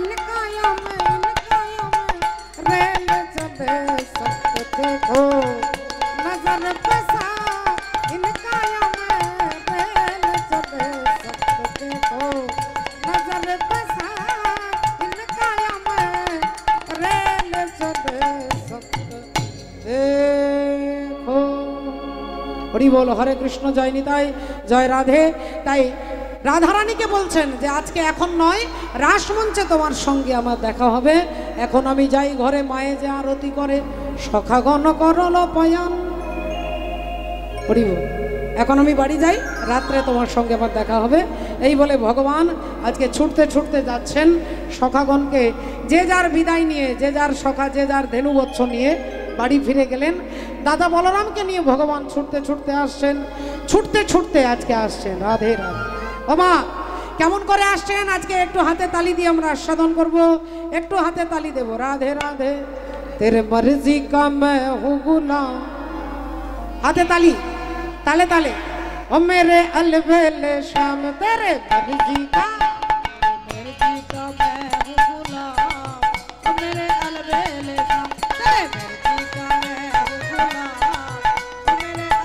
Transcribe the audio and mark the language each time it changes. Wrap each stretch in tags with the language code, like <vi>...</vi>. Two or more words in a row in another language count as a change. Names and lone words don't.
<hi>रेल चले संत देखो नजर पसार इन काया में रेल चले संत देखो नजर पसार इन काया में रेल चले संत देखो। हरि बोल हरे कृष्ण जय निताई जय राधे।</hi> <bn>ताई রাধারানীকে বলছেন যে আজকে এখন নয় রাসমঞ্চে তোমার সঙ্গে আমার দেখা হবে এখন আমি যাই ঘরে মায়ে যে আরতি করে সখাগণ করল পয়ান হরি বল এখন আমি বাড়ি যাই রাত্রে তোমার সঙ্গে আমার দেখা হবে এই বলে ভগবান আজকে ছুটতে ছুটতে যাচ্ছেন সখাগণকে যে যার বিদায় নিয়ে যে যার সখা যে যার ধেনুবৎস নিয়ে বাড়ি ফিরে গেলেন দাদা বলরামকে নিয়ে ভগবান ছুটতে ছুটতে আসছেন ছুটতে ছুটতে আজকে আসছেন রাধে রাধে ওমা কেমন করে আসছেন আজকে একটু হাতে তালি দিয়ে আমরা আস্বাদন করব একটু হাতে তালি দেব রাধে রাধে</bn> <hi>तेरे मर्जी का मैं हूं गुलाम हाथे ताली ताले ताले ओ मेरे अलबेले शाम तेरे मर्जी का मैं हूं गुलाम ओ मेरे अलबेले शाम तेरे मर्जी का मैं हूं गुलाम ओ मेरे</hi>